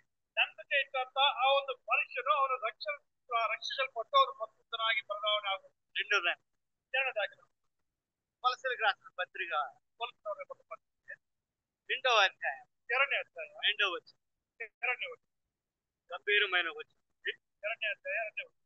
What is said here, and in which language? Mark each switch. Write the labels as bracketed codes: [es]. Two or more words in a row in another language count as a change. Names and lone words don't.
[kn] ನಂಬಿಕೆ ಇಟ್ಟಂತ ಆ ಒಂದು ಮನುಷ್ಯನು ಅವನು ರಕ್ಷಿಸಲ್ಪಟ್ಟು ಅವನು ಪರಿಶುದ್ಧನಾಗಿ ಬದಲಾವಣೆ ಆಗುವುದು. ಎರಡನೇದಾಗಿ [te] కొలసలకు రాసిన పత్రిక [kn] ಕೊಲೊಸ್ಸೆಯವರಿಗೆ ಬರೆದ ಪತ್ರಿಕೆ [te] 2వ అధ్యాయం [kn] 2ನೇ ಅಧ್ಯಾಯ [te] 2వ వచనం, [kn] 2ನೇ ವಚನ, [te] గంభీరమైన వచనం. [kn] 2ನೇ ಅಧ್ಯಾಯ 2ನೇ ವಚನ.